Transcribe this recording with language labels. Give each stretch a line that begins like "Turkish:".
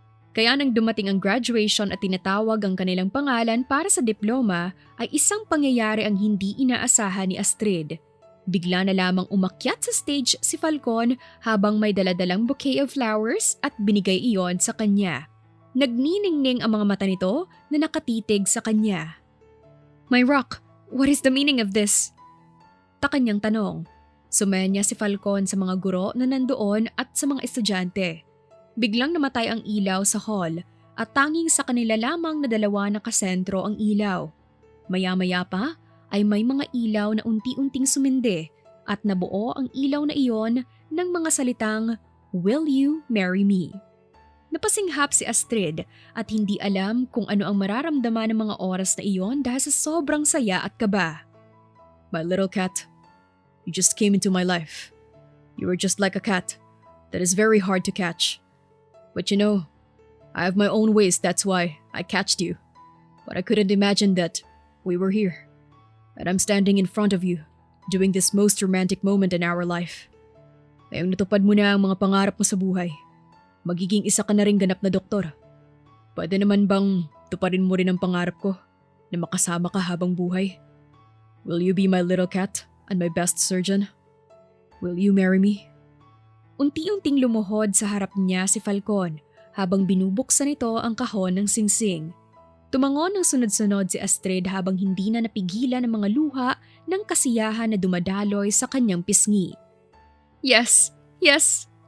Filipino: Kaya nang dumating ang graduation at tinatawag ang kanilang pangalan para sa diploma ay isang pangyayari ang hindi inaasahan ni Astrid. Bigla na lamang umakyat sa stage si Falcon habang may daladalang
English: bouquet of flowers
Filipino: at binigay iyon sa kanya. Nagniningning ang mga mata nito na nakatitig sa kanya.
English: My Rock, what is the meaning of this?
Filipino: Ta kanyang tanong. Sumenya si Falcon sa mga guro na nandoon at sa mga estudyante. Biglang namatay ang ilaw sa hall at tanging sa kanila lamang na dalawa nakasentro ang ilaw. Maya-maya pa ay may mga ilaw na unti-unting sumindi at nabuo ang ilaw na iyon ng mga salitang,
English: Will you marry me?
Filipino: Napasinghap si Astrid at hindi alam kung ano ang mararamdaman ng mga oras na iyon dahil sa sobrang saya at kaba.
English: My little cat, you just came into my life. You were just like a cat that is very hard to catch. But you know, I have my own ways, that's why I catched you. But I couldn't imagine that we were here. And I'm standing in front of you, doing this most romantic moment in our life.
Filipino: Ngayong natupad mo na ang mga pangarap mo sa buhay, magiging isa ka na ring ganap na doktor. Pwede naman bang tuparin mo rin ang pangarap ko na makasama ka habang buhay?
English: Will you be my little cat and my best surgeon? Will you marry me?
Filipino: Unti-unting lumuhod sa harap niya si Falcon habang binubuksan nito ang kahon ng singsing. Tumangon ng sunod-sunod si Astrid habang hindi na napigilan ang mga luha ng kasiyahan na dumadaloy sa kanyang pisngi.
English: Yes, yes,